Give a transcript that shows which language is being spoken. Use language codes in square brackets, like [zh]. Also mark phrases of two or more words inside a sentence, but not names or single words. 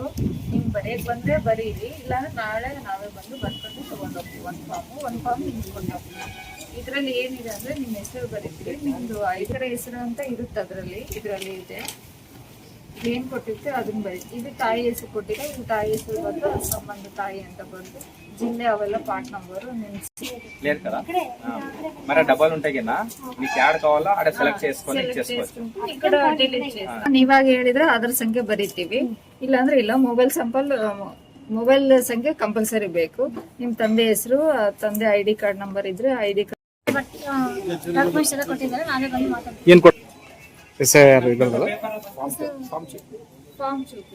[kn] ನಿಮ್ಗೆ ಬರೆಯಕ್ ಬಂದ್ರೆ ಬರೀರಿ, ಇಲ್ಲಾಂದ್ರೆ ನಾಳೆ ನಾವೇ ಬಂದು ಬರ್ಕೊಂಡು ತಗೊಂಡೋಗ್ತೀವಿ. ಒಂದು ಫಾರ್ಮ್ ನಿಮ್ಗೆ ಕೊಂಡೋಗ್ತೀವಿ. ಇದರಲ್ಲಿ ಏನಿದೆ ಅಂದ್ರೆ ನಿಮ್ಮ ಹೆಸರು ಬರೀತೀವಿ, ನಿಮ್ದು ಐದರ ಹೆಸರು ಅಂತ ಇರುತ್ತೆ, ಇದರಲ್ಲಿ ಇದೆ. ಏನ್ ಕೊಟ್ಟಿರ್ತೀವಿ ಅದನ್ನ ಬರೀತೀವಿ. ಇದು ತಾಯಿ ಹೆಸರು ಕೊಟ್ಟಿದ್ರೆ ಇದು ತಾಯಿ ಹೆಸರು ಬಂದು ಸಂಬಂಧ ತಾಯಿ ಅಂತ ಬಂದು జిల్లే అವೆಲ್ಲ [en] part number [te] క్లియర్ కదా. మరి డబల్ ఉంటాయినా మీకు యాడ్ కావాలా అక్కడ సెలెక్ట్ చేసుకొని చేసుకోవచ్చు. ఇక్కడ డిలీట్ చేస్తాం. [kn] ನೀವಾಗ ಹೇಳಿದ್ರೆ ಅದರ ಸಂಖ್ಯೆ ಬರೀತೀವಿ, ಇಲ್ಲ ಅಂದ್ರೆ ಇಲ್ಲ. ಮೊಬೈಲ್ ಸಂಖ್ಯೆ ಕಂಪಲ್ಸರಿ ಬೇಕು. ನಿಮ್ ತಂದೆ ಹೆಸರು, ತಂದೆ [en] ID card number [kn] ಇದ್ರೆ [en] ID card documents [kn] ಎಲ್ಲ ಕೊಟ್ಟಿದ್ದಾರೆ, ನಾನೇ ಬಂದು ಮಾತಾಡ್ತೀನಿ. ಏನು ಕೊಟ್ಟು ಎಸ್ಐಆರ್ ಇದಲ್ಲ [te] ఫార్మ్ చూపి